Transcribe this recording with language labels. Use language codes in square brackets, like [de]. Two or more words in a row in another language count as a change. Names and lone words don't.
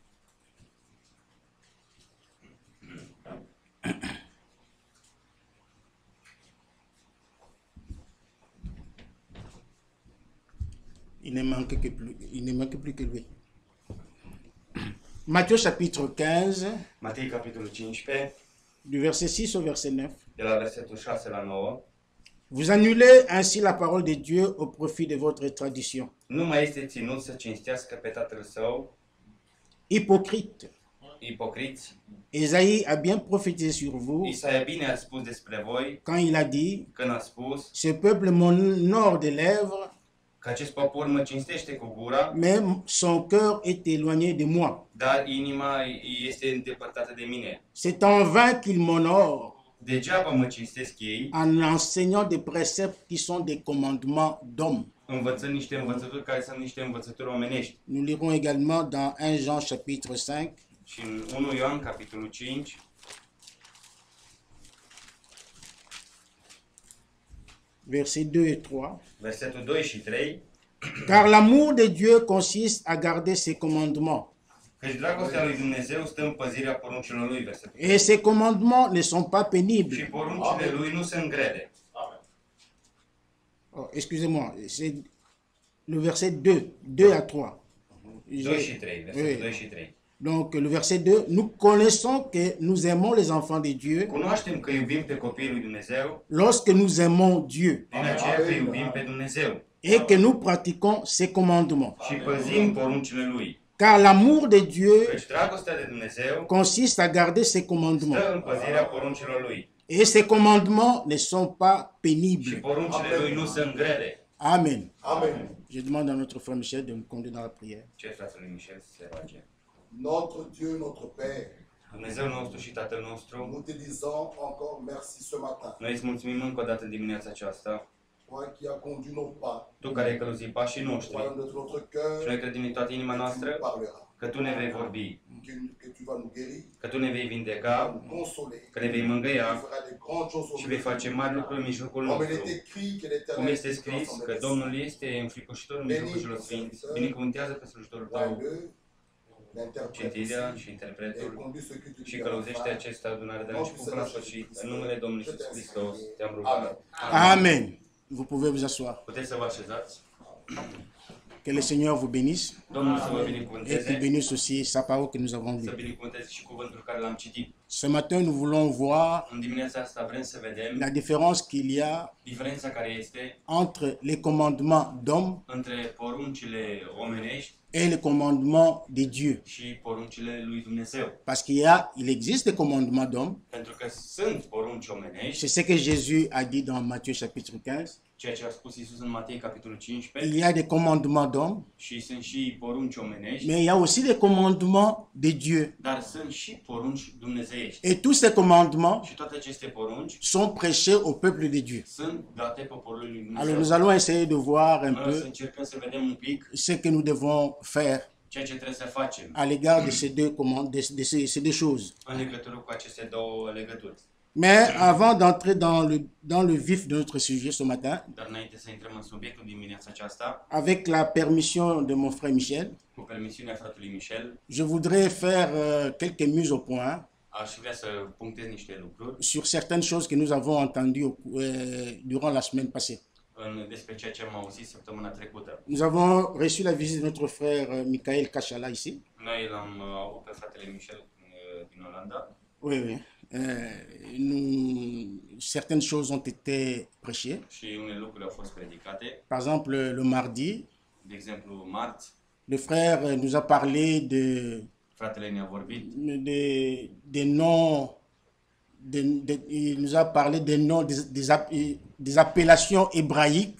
[fr] Il ne manque plus que lui. Matthieu chapitre 15, [ro] Matei, capitolul 15, [fr] du verset 6 au verset 9. [ro] de la versetul 6 la 9. [fr] Vous annulez ainsi la parole de Dieu au profit de votre tradition. [ro] Nu mai este ținut să cinstească pe tatăl său, [fr] Hypocrite, [ro] ipocriți. [fr] Esaïe a bien prophétisé sur vous [ro] Isaia bine a spus despre voi, [fr] quand il a dit: [ro] când a spus [fr] ce peuple m'honore de lèvres, [ro] că acest popor mă cinstește cu gura, [fr] mais son cœur est éloigné de moi. [ro] dar inima este îndepărtată de mine. [fr] C'est en vain qu'ils m'honorent [ro] Degeaba mă cinstesc ei, [fr] en enseignant des préceptes qui sont des commandements d'hommes. [ro] învățând niște învățături care sunt niște învățături omenești. [fr] Nous lirons également dans 1 Jean chapitre 5, [ro] Și în 1 Ioan, capitolul 5, [fr] versets 2 et 3. [ro] versetul 2 și 3, [fr] Car l'amour de Dieu consiste à garder ses commandements. [ro] căci dragostea lui Dumnezeu stă în păzirea poruncilor lui, versetul 3. [fr] Et ces commandements ne sont pas [ro] Și [fr] pénibles. [ro] poruncile lui nu sunt grele. [fr] Oh, excusez-moi, c'est le verset 2 à 3. [ro] 2 și 3, versetul [fr] Oui. [ro] 2 și 3. [fr] Donc le verset 2, nous connaissons que nous aimons les enfants de Dieu [ro] Cunoaștem că iubim pe copiii lui Dumnezeu, [fr] lorsque nous aimons Dieu [ro] din aceea că iubim pe Dumnezeu [fr] et que nous pratiquons ses commandements. [ro] și păzim poruncile lui. [fr] Car l'amour de Dieu [ro] Căci dragostea de Dumnezeu [fr] consiste à garder ses commandements. [ro] stă în păzirea poruncilor Lui. [fr] Et ces commandements ne sont pas [ro] Și [fr] pénibles. [ro] poruncile Lui nu sunt grele. [fr] Amen. [ro] Amen. [fr] Je demande à notre frère Michel de me conduire dans la prière. [ro] Ce fratele Michel să se roage. [fr] Notre Dieu, notre Père, [ro] Dumnezeu nostru și Tatăl nostru, [fr] nous te disons encore merci ce matin. [ro] noi îți mulțumim încă o dată în dimineața aceasta, [fr] Toi qui as conduit nos pas, [ro] Tu care ai călăuzit pașii noștri [fr] toi de notre [ro] și [fr] cœur, [ro] noi credem din toată inima [fr] tu [ro] noastră [fr] parleras, [ro] că Tu ne vei vorbi, [fr] que tu vas nous guérir, [ro] că Tu ne vei [fr] tu vas [ro] vindeca, [fr] nous consoler, [ro] că ne vei [fr] tu [ro] mângâia [fr] feras des grandes choses au [ro] și vei [fr] milieu de [ro] face [fr] nous. [ro] mari lucruri în mijlocul [fr] Comme il [ro] nostru. [fr] est écrit que [ro] Cum [fr] l'Éternel [ro] este scris că Domnul este înfricoșitor în mijlocul celor sfinți, binecuvântează pe slujitorul Tău, citirea și interpretul și călăuzește acesta adunare de la început până la sfârșit. În numele Domnului Iisus Hristos te-am rugat. Amen. [fr] Vous pouvez vous asseoir. [ro] Puteți să vă așezați? [fr] Que le Seigneur vous bénisse [ro] Domnul să vă [fr] et qu'il [ro] binecuvânteze, [fr] bénisse aussi sa parole que nous avons [ro] să [fr] lue. [ro] binecuvânteze și cuvântul care l-am citit. [fr] Ce matin, nous voulons voir [ro] În dimineața asta vrem să vedem [fr] la différence qu'il y a [ro] diferența care este [fr] entre les commandements d'hommes [ro] între poruncile omenești [fr] et les commandements de Dieu. [ro] și poruncile lui Dumnezeu. [fr] Parce il existe des commandements d'hommes. [ro] Pentru că sunt porunci omenești, [fr] C'est ce que Jésus a dit dans Matthieu chapitre 15. [ro] ceea ce a spus Iisus în Matei capitolul 15, [fr] Il y a des commandements d'hommes, [ro] și sunt și porunci omenești, [fr] mais il y a aussi des commandements de Dieu. [ro] dar sunt și porunci dumnezeiești. [fr] Et tous ces commandements [ro] Și toate aceste porunci [fr] sont prêchés au peuple de Dieu. [ro] sunt date poporului lui [fr] Alors [ro] Dumnezeu. [fr] nous allons essayer de voir un [ro] Noi o să [fr] peu [ro] încercăm să vedem un pic [fr] ce que nous devons faire [ro] ceea ce trebuie să facem [fr] à l'égard de ces deux ces deux choses. [ro] în legătură cu aceste două legături. [fr] Mais avant d'entrer dans le vif de notre sujet ce matin, [ro] Dar înainte să intrăm în subiectul dimineața aceasta, [fr] avec la permission de mon frère Michel, [ro] cu permisiunea fratelui Michel, [fr] je voudrais faire quelques mises au point [ro] aș vrea să punctez niște lucruri [fr] sur certaines choses que nous avons entendues durant la semaine passée. [ro] despre ceea ce am auzit săptămâna trecută. [fr] Nous avons reçu la visite de notre frère Michael Kachala ici. [ro] Noi l-am avut pe fratele Michel din Olanda [fr] Oui, oui. Certaines choses ont été prêchées. [ro] și unele lucruri au fost predicate. [fr] Par exemple, le mardi, [ro] De exemplu, marți, [fr] le frère nous a parlé [ro] fratele ne-a vorbit [fr] des noms, il nous a parlé des noms des appellations hébraïques,